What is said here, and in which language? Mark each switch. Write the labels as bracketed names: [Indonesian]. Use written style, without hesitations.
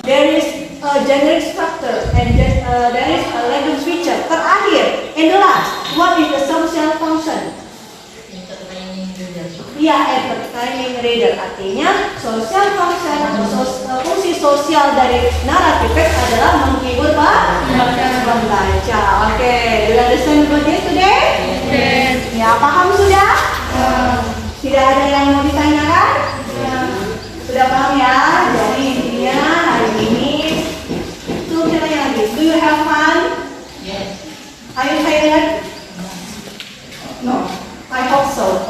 [English] There is a generic structure and there is a language feature. [Indonesian] Terakhir, [English] and the last, what is the social function? Iya, entertaining reader. [Indonesian] Artinya social function atau fungsi sosial dari naratif teks adalah menghibur pembaca. [English] Oke, do you understand about this today? Yes. [Indonesian] Ya, paham sudah? Tidak ada yang mau ditanyakan? Sudah paham ya? Jadi intinya hari ini itu kita tanya lagi. [English] Do you have fun? Yes. Are you tired? No. I hope so.